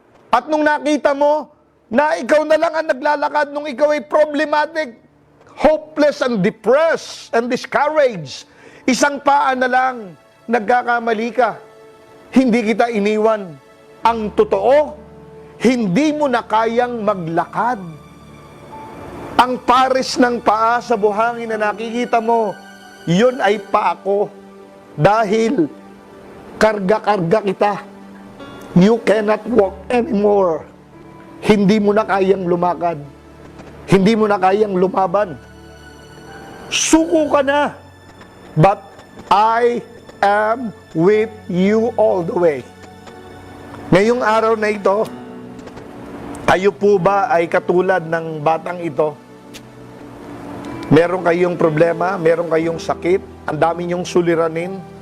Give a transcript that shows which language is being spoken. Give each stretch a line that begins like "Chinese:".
Filipino: At nung nakita mo na ikaw na lang ang naglalakad nung ikaw ay
English: problematic, hopeless and depressed and discouraged,
Filipino: isang paa na lang, nagkakamali ka. Hindi kita iniwan. Ang totoo, hindi mo na kayang maglakad. Ang pares ng paa sa buhangin na nakikita mo, yun ay paa ko. Dahil karga-karga kita.
English: You cannot walk anymore.
Filipino: Hindi mo na kayang lumakad. Hindi mo na kayang lumaban. Suko ka na.
English: But I am with you all the way.
Filipino: Ngayong araw na ito, kayo po ba ay katulad ng batang ito? Meron kayong problema, meron kayong sakit, ang dami niyong suliranin.